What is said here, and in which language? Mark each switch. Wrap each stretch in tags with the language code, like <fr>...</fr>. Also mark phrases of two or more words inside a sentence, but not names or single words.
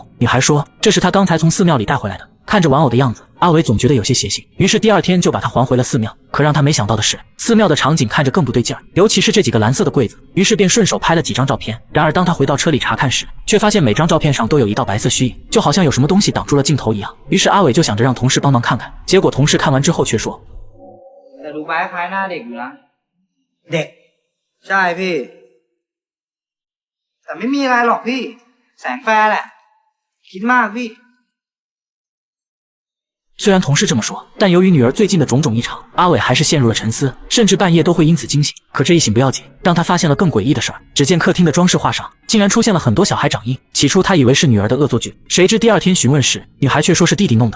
<zh>女孩说这是她刚才从寺庙里带回来的。看着玩偶的样子，阿伟总觉得有些邪性，于是第二天就把它还回了寺庙。可让他没想到的是，寺庙的场景看着更不对劲儿，尤其是这几个蓝色的柜子，于是便顺手拍了几张照片。然而当他回到车里查看时，却发现每张照片上都有一道白色虚影，就好像有什么东西挡住了镜头一样。于是阿伟就想着让同事帮忙看看，结果同事看完之后却说</zh> <th>แต่ดูไปคล้ายหน้าเด็กอยู่นะเด็กใช่พี่แต่ไม่มีอะไรหรอกพี่แสงแฟร์แหละคิดมากพี่。</th> <zh>虽然同事这么说，但由于女儿最近的种种异常，阿伟还是陷入了沉思，甚至半夜都会因此惊醒。可这一醒不要紧，让他发现了更诡异的事儿。只见客厅的装饰画上竟然出现了很多小孩掌印，起初他以为是女儿的恶作剧，谁知第二天询问时，女孩却说是弟弟弄的。</zh>